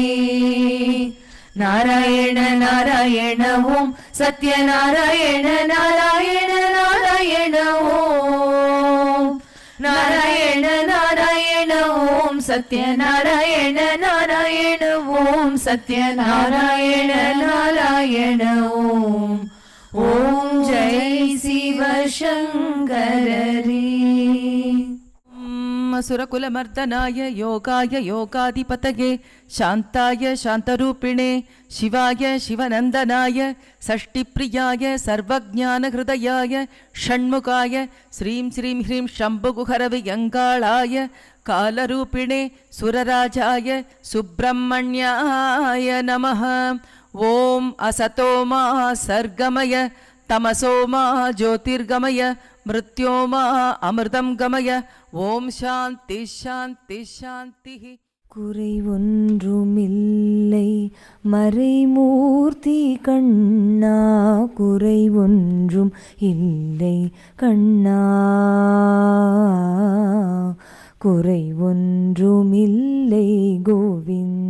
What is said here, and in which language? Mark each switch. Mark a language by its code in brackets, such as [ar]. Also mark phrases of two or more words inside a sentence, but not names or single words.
[sa] नारायण नारायण ओम् सत्यनारायण नारायण नारायण ओम् नारायण नारायण ओम् सत्यनारायण नारायण ओम् सत्यनारायण नारायण ओम् ओम् जय சிவசங்கரரே असुरकुलमर्दनाय योगाय योगाधिपतये शान्ताय शान्तरूपिणे शिवाय शिवनन्दनाय षष्टिप्रियाय सर्वज्ञानहृदयाय षण्मुखाय श्रीं श्रीं ह्रीं शम्भुगुहरवियङ्गाळाय कालरूपिणे सुरराजाय सुब्रह्मण्याय नमः ॐ असतो मा सर्गमय तमसो मा ज्योतिर्गमय मृत्योमा अमृतं गमय ॐ शान्ति शान्ति शान्ति. [ta] குறை ஒன்றுமில்லை மறைமூர்த்தி கண்ணா குறை ஒன்றும் இல்லை கண்ணா குறை ஒன்றுமில்லை கோவிந்தா